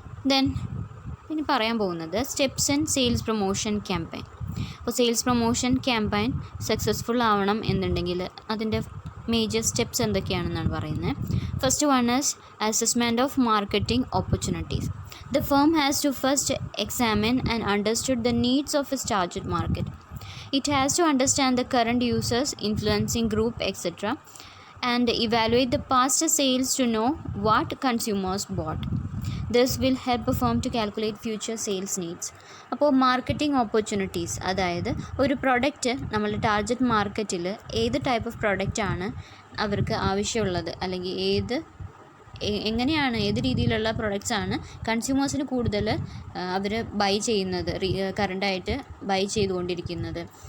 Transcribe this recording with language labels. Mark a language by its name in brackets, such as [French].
[English] then [Malayalam] പിന്നെ പറയാൻ പോകുന്നത് [English] Steps in sales promotion campaign. [Malayalam] അപ്പോൾ സെയിൽസ് പ്രൊമോഷൻ ക്യാമ്പയിൻ സക്സസ്ഫുൾ ആവണം എന്നുണ്ടെങ്കിൽ അതിൻ്റെ മേജർ സ്റ്റെപ്സ് എന്തൊക്കെയാണെന്നാണ് പറയുന്നത്. [English] First one is assessment of marketing opportunities. The firm has to first examine and understand the needs of its target market. It has to understand the current users, influencing group, etc., and evaluate the past sales to know what consumers bought. This will help a firm to calculate future sales needs. [Malayalam] അപ്പോൾ marketing opportunities, അതായത് ഒരു product നമ്മളുടെ target മാർക്കറ്റിൽ ഏത് type of പ്രൊഡക്റ്റാണ് അവർക്ക് ആവശ്യമുള്ളത്, അല്ലെങ്കിൽ എങ്ങനെയാണ് ഏത് രീതിയിലുള്ള പ്രൊഡക്ട്സാണ് കൺസ്യൂമേഴ്സിന് കൂടുതൽ അവർ ബൈ ചെയ്യുന്നത്, കറണ്ടായിട്ട് ബൈ ചെയ്തുകൊണ്ടിരിക്കുന്നത്.